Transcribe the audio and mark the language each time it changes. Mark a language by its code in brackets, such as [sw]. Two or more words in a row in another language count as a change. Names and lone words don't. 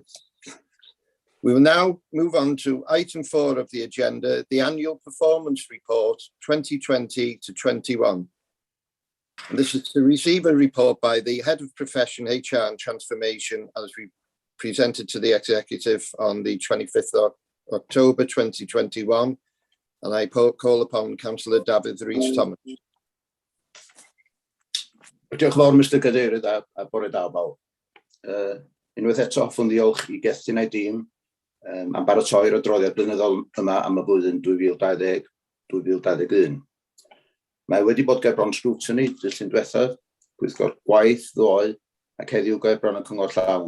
[en] We will now move on to item 4 of the agenda, the annual performance report 2020 to 21. And this is to receive a report by the Head of Profession, HR and Transformation as we presented to the Executive on the 25th of October 2021. And I call upon Councillor David Rhys-Thomas. [cy] Diolch yn fawr, Mr Cadeirydd, a bore da bawb. Unwaith eto, hoffwn ddiolch I Gethyn a'i dîm am baratoi'r adroddiad blynyddol yma am y blwyddyn 2020-2021. Mae wedi bod ger bron scrutiny dydd diwethaf, gweithgor gwaith, ddoe, ac heddiw ger bron y cyngor llawn.